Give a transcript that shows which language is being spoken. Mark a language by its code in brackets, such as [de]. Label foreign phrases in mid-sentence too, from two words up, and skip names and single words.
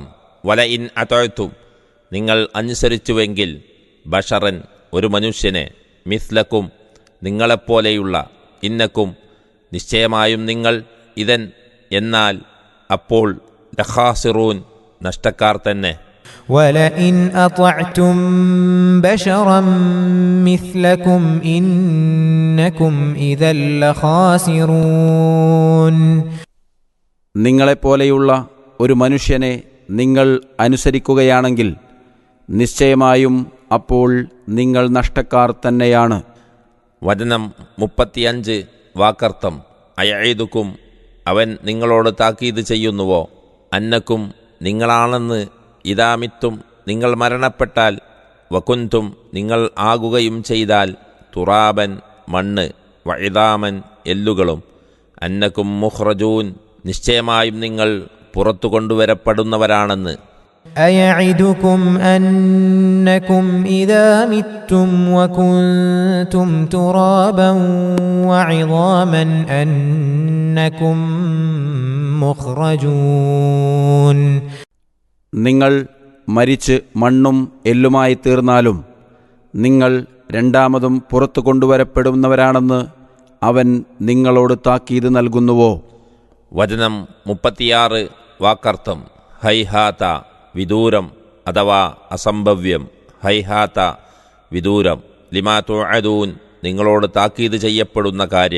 [ar] ولئن أطعتم [ml] നിങ്ങൾ അനുസരിച്ചുവെങ്കിൽ, ബഷറൻ ഒരു മനുഷ്യനെ, മിസ്ലക്കും നിങ്ങളെപ്പോലെയുള്ള, ഇന്നക്കും നിശ്ചയമായും നിങ്ങൾ, ഇതൻ എന്നാൽ അപ്പോൾ, ലഖാസിറൂൻ നഷ്ടക്കാർ തന്നെ. [ar] وَلَئِنْ أَطَعْتُمْ بَشَرًا مِثْلَكُمْ إِنَّكُمْ إِذًا لَخَاسِرُونَ. [ml] നിങ്ങളെപ്പോലെയുള്ള ഒരു മനുഷ്യനെ നിങ്ങൾ അനുസരിക്കുകയാണെങ്കിൽ നിശ്ചയമായും അപ്പോൾ നിങ്ങൾ നഷ്ടക്കാർ തന്നെയാണ്. വചനം 35 വാക്കർത്ഥം. അയഈദുക്കും അവൻ നിങ്ങളോട് താക്കീത് ചെയ്യുന്നുവോ, അന്നക്കും നിങ്ങളാണെന്ന്, ഇദാമിത്തും നിങ്ങൾ മരണപ്പെട്ടാൽ, വകുന്തും നിങ്ങൾ ആകുകയും ചെയ്താൽ, തുറാബൻ മണ്ണ്, വഇദാമൻ എല്ലുകളും, [ar] أنكم مخرجون [ml] നിശ്ചയമായും നിങ്ങൾ പുറത്തു കൊണ്ടുവരപ്പെടുന്നവരാണെന്ന്. أَيَعِدُكُمْ أَنَّكُمْ إِذَا مِتُّمْ وَكُنْتُمْ تُرَابًا وَعِظَامًا أَنَّكُمْ مُخْرَجُونَ. നിങ്ങൾ മരിച്ച് മണ്ണും എല്ലുമായി തീർന്നാലും നിങ്ങൾ രണ്ടാമതും പുറത്തു കൊണ്ടുവരപ്പെടുന്നവരാണെന്ന് അവൻ നിങ്ങളോട് താക്കീത് നൽകുന്നുവോ? വചനം 36 വാക്കർത്ഥം. ഹൈഹാത്ത വിദൂരം അഥവാ അസംഭവ്യം, ഹൈഹാത്ത വിദൂരം, [ar] لما توعدون [ml] നിങ്ങളോട് താക്കീത് ചെയ്യപ്പെടുന്ന കാര്യം.